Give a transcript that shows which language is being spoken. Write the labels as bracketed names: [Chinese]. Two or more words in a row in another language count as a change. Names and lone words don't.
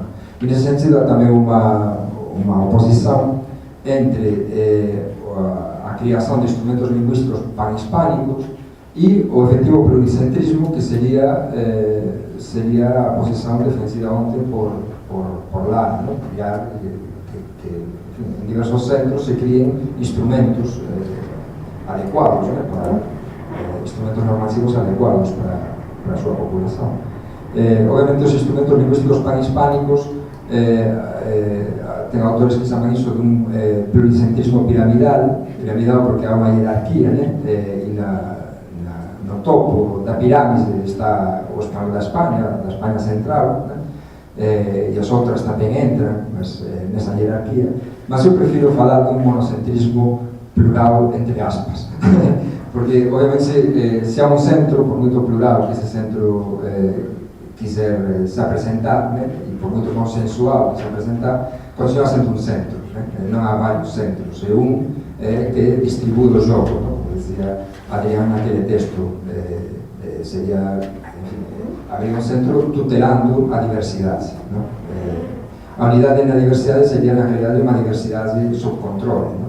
[Portuguese] E nesse sentido há também uma oposição entre a criação de instrumentos linguísticos panhispânicos e o efetivo pluricentrismo, que seria a posição defendida ontem por Lara, ¿no? [Galician] Criar que en diversos centros se crien instrumentos adecuados, ¿no? Para instrumentos normativos adecuados para a súa população. Obviamente os instrumentos lingüísticos panhispánicos ten autores que chaman iso dun pluricentrismo piramidal porque há unha hierarquía, né? E no topo da pirámide está o español da España central, né? E as outras tamén entran nesa hierarquía, mas eu prefiro falar dun monocentrismo plural entre aspas porque obviamente se há un centro, por moito plural que ese centro quiser se apresentar, né? E por moito consensual que se apresentar, continua sendo un centro, né? Non há varios centros, é un que distribui o jogo, ¿no? Como dicía Adrián naquele texto, sería, enfim, haber un centro tutelando a diversidade, ¿no? A unidade na diversidade sería na realidade unha diversidade sob controle, ¿no?